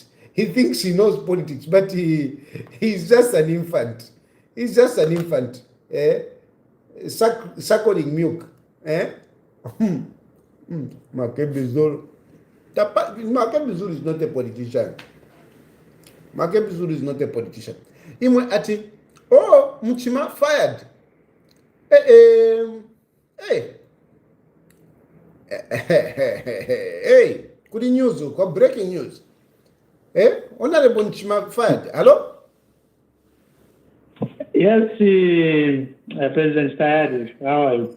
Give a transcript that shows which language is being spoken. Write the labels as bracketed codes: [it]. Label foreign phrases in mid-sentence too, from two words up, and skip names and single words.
[en] He thinks he knows politics, but he's just an infant. He's just an infant. Suckling milk. Makebi Zulu. Makebi Zulu is not a politician. Makebi Zulu is not a politician. [bem] Imwe ati, oh, Mchima fired. [en] Hey, good news, breaking news. Honorable Mchima fired. Hello? Yes, President Tayali, how are you?